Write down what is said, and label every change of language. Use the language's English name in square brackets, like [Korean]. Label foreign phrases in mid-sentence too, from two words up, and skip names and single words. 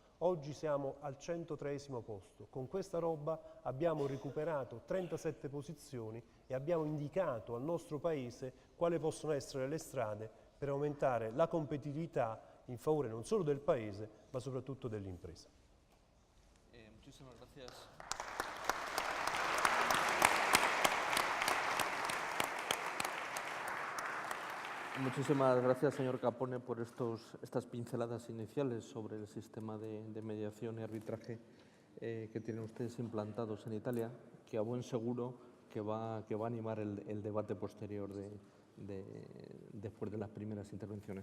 [Italian] Oggi siamo al 103° posto. Con questa roba abbiamo recuperato 37 posizioni e abbiamo indicato al nostro Paese quali possono essere le strade per aumentare la competitività in favore non solo del Paese, ma soprattutto dell'impresa. [Spanish] Muchísimas gracias. Muchísimas gracias, señor Capone, por estas pinceladas iniciales sobre el sistema de mediación y arbitraje que tienen ustedes implantados en Italia, que a buen seguro que va a animar el debate posterior después de las primeras intervenciones.